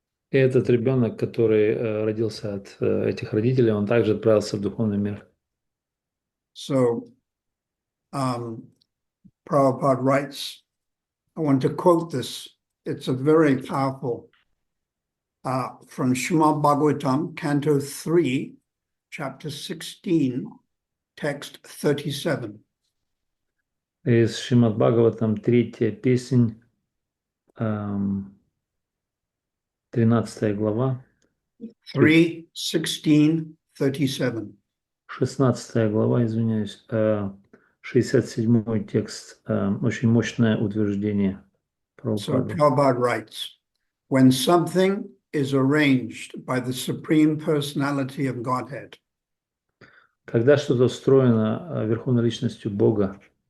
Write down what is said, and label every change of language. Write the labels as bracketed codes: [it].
[ru] И этот ребенок, который родился от этих родителей, он также отправился в духовный мир. [en] So, Prabhupada writes, I want to quote this. It's a very powerful, from Srimad Bhagavatam, Canto 3, Chapter 16, Text 37. [ru] Из Шримад Бхагаватам, 3 песнь, 13 глава. [en] 3, 16, 37. [ru] 16 глава, извиняюсь, 67 текст, очень мощное утверждение [en] So [ru] Прабхупады. [en] Prabhupada writes, when something is arranged by the Supreme Personality of Godhead, [ru] Когда что-то устроено Верховной Личностью Бога,